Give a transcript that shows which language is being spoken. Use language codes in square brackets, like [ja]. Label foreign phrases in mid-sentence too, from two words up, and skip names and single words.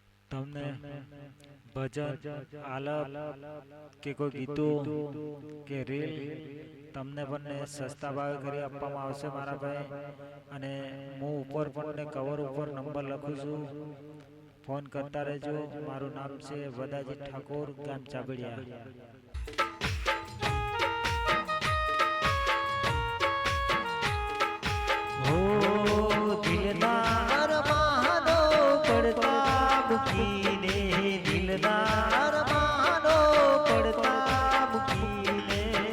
[gu] તમને ભજન આલપ કે કોઈ ગીતો કે રીલ તમને પણ સસ્તા ભાવે કરી આપવામાં આવશે મારા ભાઈ। અને હું ઉપર પણ કવર ઉપર નંબર લખું છું, ફોન કરતા રહેજો। મારું નામ છે વદાજી ઠાકોર, ગામ ચાબડિયા। હો દિલદાર માનો પડતા મુકીને, દિલદાર માનો પડતા મુકીને।